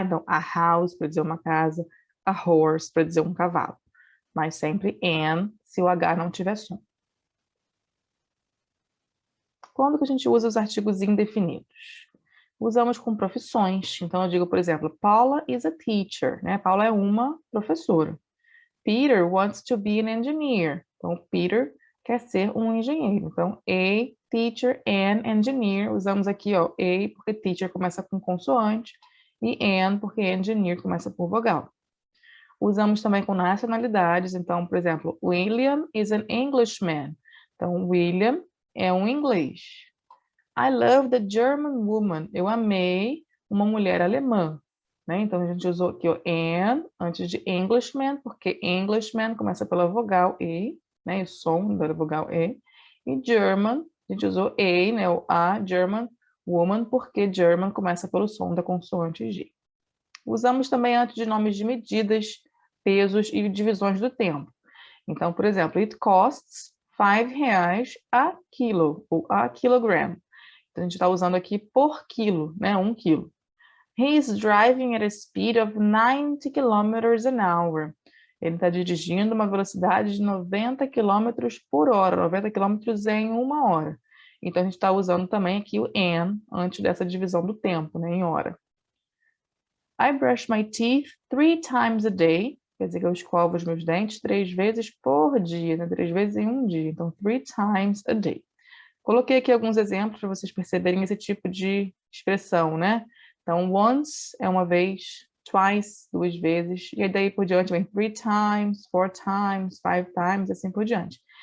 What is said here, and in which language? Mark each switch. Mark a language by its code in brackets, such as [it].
[pt] Então, a house para dizer uma casa, a horse para dizer um cavalo. Mas sempre an, se o H não tiver som. Quando que a gente usa os artigos indefinidos? Usamos com profissões. Então, eu digo, por exemplo, [en] Paula is a teacher, [pt] né? Paula é uma professora. [en] Peter wants to be an engineer. [pt] Então, Peter quer ser um engenheiro. Então, a teacher, an engineer. Usamos aqui, ó, a, porque teacher começa com consoante, E an, porque engineer começa por vogal. Usamos também com nacionalidades, então, por exemplo, [en] William is an Englishman. [pt] Então, William é um inglês. [en] I love the German woman. [pt] Eu amei uma mulher alemã. Né? Então, a gente usou aqui o an antes de Englishman, porque Englishman começa pela vogal E, né? O som da vogal E. E German, a gente usou A, né? O A, German woman, porque German começa pelo som da consoante G. Usamos também antes de nomes de medidas, pesos e divisões do tempo. Então, por exemplo, [en] it costs R$ 5 a quilo, ou a kilogram. [pt] Então, a gente está usando aqui por quilo, né? 1 quilo. [en] He is driving at a speed of 90 kilometers an hour. [pt] Ele está dirigindo uma velocidade de 90 km por hora, 90 km em 1 hora. Então, a gente está usando também aqui o an antes dessa divisão do tempo, né, em hora. [en] I brush my teeth 3 times a day. [pt] Quer dizer que eu escovo os meus dentes 3 vezes por dia, né? 3 vezes em um dia. Então, [en] 3 times a day. [pt] Coloquei aqui alguns exemplos para vocês perceberem esse tipo de expressão, né? Então, once é uma vez, twice, 2 vezes, e aí daí por diante vem 3 times, 4 times, 5 times, assim por diante.